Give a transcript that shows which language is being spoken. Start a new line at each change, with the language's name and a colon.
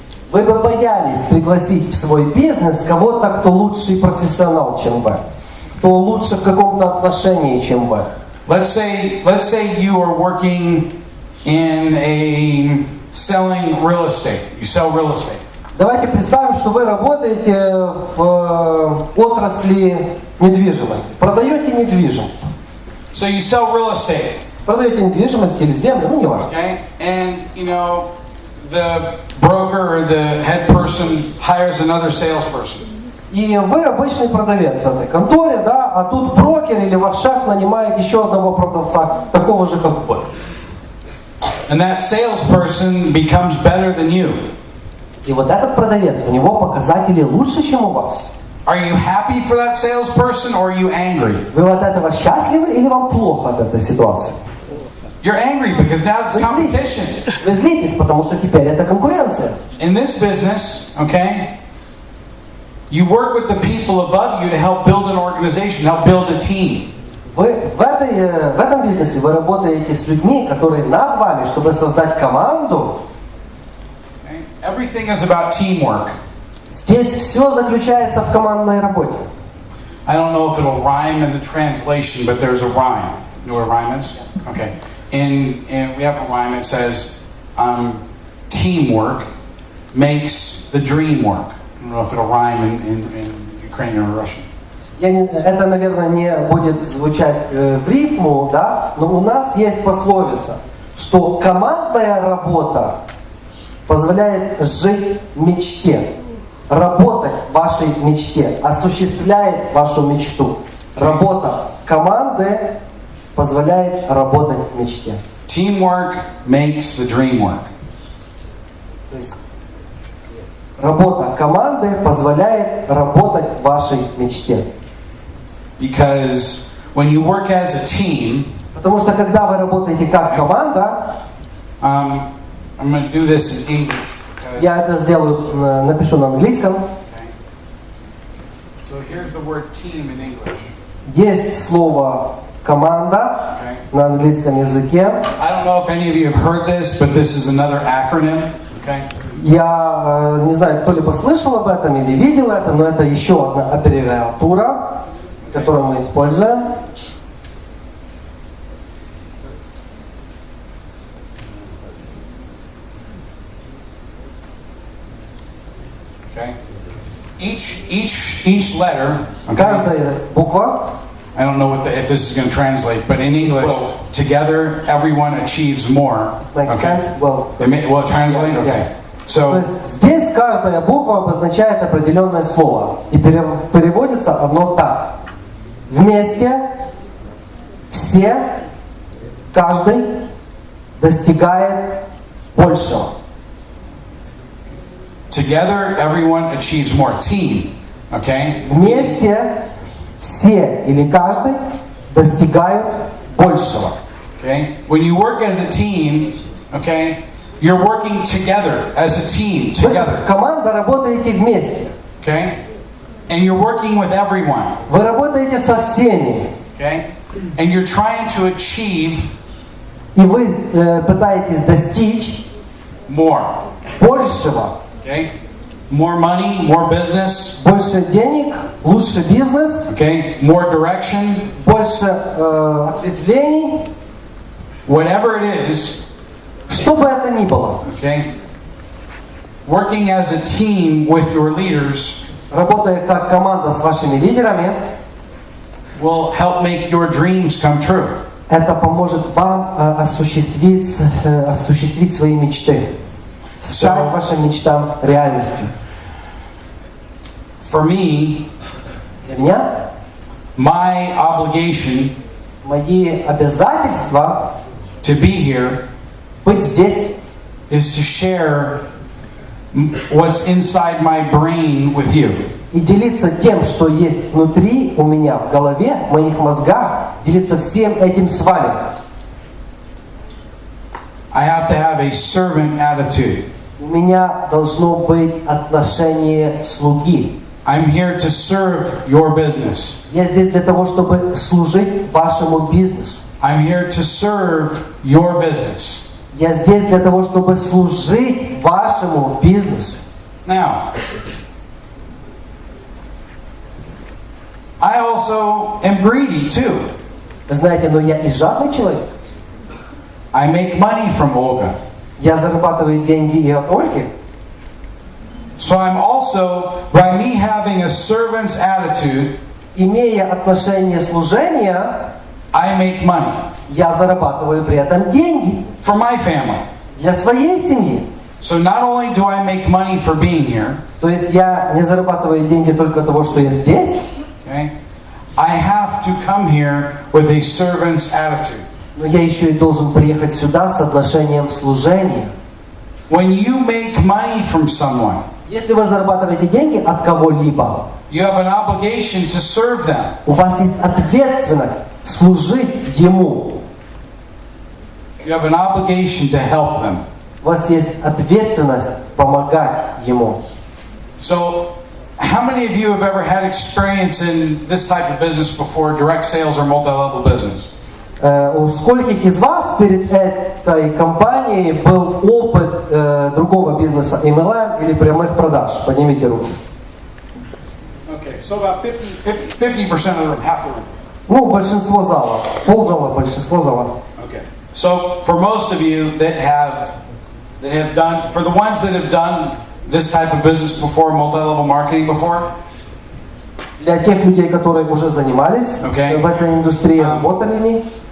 Russian: вы бы боялись пригласить в свой бизнес кого-то, кто лучший профессионал, чем вы. Кто лучше в каком-то отношении, чем вы.
English: Let's say you are working in selling real estate. You sell real estate.
Russian: Давайте представим, что вы работаете в отрасли недвижимости. Продаете недвижимость.
English: So you sell real estate.
Russian: Продаете недвижимость или землю, ну не важно.
English: Okay? And you know, the broker or the head person hires another salesperson.
Russian: И вы обычный продавец в этой конторе, да, а тут брокер или ваш шеф нанимает еще одного продавца, такого же, как вы.
English: And that salesperson becomes better than you.
Russian: И вот этот продавец, у него показатели лучше, чем у вас.
English: Are you happy for that salesperson or are you angry?
Russian: Вы от этого счастливы или вам плохо от этой ситуации?
English: You're angry because now it's competition.
Russian: Вы злитесь, потому что теперь это конкуренция.
English: In this business, okay, you work with the people above you to help build an organization, help build a team.
Russian: Вы в этом бизнесе вы работаете с людьми, которые над вами, чтобы создать команду.
English: Okay? Everything is about teamwork.
Russian: Здесь все заключается в командной работе.
English: I don't know if it'll rhyme in the translation, but there's a rhyme. You know what a rhyme is? Okay. And we have a rhyme. It says, teamwork makes the dream work. I don't know if it'll rhyme in Ukrainian or Russian.
Russian: Это, наверное, не будет звучать в рифму, да? Но у нас есть пословица, что командная работа позволяет жить в мечте, работать в вашей мечте, осуществляет вашу мечту. Работа команды позволяет работать в мечте.
English: Teamwork makes the dream work.
Russian: То есть Работа команды позволяет работать вашей мечте.
English: Because when you work as a team,
Russian: Потому что когда вы работаете как команда,
English: I'm going to do this in English.
Russian: я это сделаю, напишу на английском.
English: Okay. So here's the word team in English.
Russian: Есть слово команда на английском языке.
English: I don't know if any of you have heard this, but this is another acronym. Okay.
Russian: Я не знаю, кто-либо слышал об этом или видел это, но это еще одна аббревиатура, которую мы используем.
English: Okay. Each letter. Okay.
Russian: Каждая буква.
English: I don't know if this is going to translate, but in English, together everyone achieves more. Makes sense? Well, Will it translate? Okay.
Russian: То
English: So
Russian: есть здесь каждая буква обозначает определенное слово. И переводится оно так. Вместе, все, каждый достигает большего.
English: together everyone achieves more. Team. Okay.
Russian: Вместе все или каждый достигают большего.
English: Okay. When you work as a team, okay, you're working together as a team together.
Russian: Вы, команда, работаете вместе.
English: Okay. And you're working with everyone.
Russian: Вы работаете со всеми.
English: Okay. And you're trying to achieve
Russian: И вы пытаетесь достичь
English: more.
Russian: большего.
English: Okay. More money, more business.
Russian: Больше денег, лучше бизнес,
English: Okay. More direction.
Russian: больше ответвлений.
English: Whatever it is.
Russian: Что бы это ни было.
English: Okay. Working as a team with your leaders
Russian: Работая как команда с вашими лидерами,
English: will help make your dreams come true.
Russian: это поможет вам осуществить свои мечты. Стать вашим мечтам реальностью.
English: For me,
Russian: Для меня
English: my obligation
Russian: мои обязательства
English: to be here
Russian: быть здесь
English: is to share what's inside my brain with you.
Russian: и делиться тем, что есть внутри у меня, в голове, в моих мозгах, делиться всем этим с вами.
English: I have to have a servant attitude.
Russian: У меня должно быть отношение слуги.
English: I'm here to serve your business.
Russian: Я здесь для того, чтобы служить вашему бизнесу.
English: I'm here to serve your business.
Russian: Я здесь для того, чтобы служить вашему бизнесу.
English: Now, I also am greedy too.
Russian: Вы знаете, но я и жадный человек.
English: I make money from Olga.
Russian: Я зарабатываю деньги и от Ольги.
English: So I'm also, by me having a servant's attitude,
Russian: Имея отношение служения,
English: I make money
Russian: я зарабатываю при этом деньги
English: for my family.
Russian: для своей семьи.
English: So not only do I make money for being here,
Russian: То есть я не зарабатываю деньги только от того, что я здесь,
English: okay, I have to come here with a servant's attitude.
Russian: но я еще и должен приехать сюда с отношением служения.
English: When you make money from someone,
Russian: Если вы зарабатываете деньги от кого-либо,
English: you have an obligation to serve them.
Russian: у вас есть ответственность служить ему.
English: You have an obligation to help them.
Russian: У вас есть ответственность помогать ему.
English: So, how many of you have ever had experience in this type of business before, direct sales or multi-level business?
Russian: У скольких из вас перед этой компанией был опыт другого бизнеса, MLM или прямых продаж? Поднимите руки.
English: Okay, so about 50% of the room, half the room.
Russian: Ну, большинство зала. Ползала, большинство зала.
English: Okay. So for most of you that have done, for the ones that have done this type of business before, multi-level marketing before,
Russian: Для тех людей, которые уже занимались
English: Okay.
Russian: в этой индустрии, работали в ней,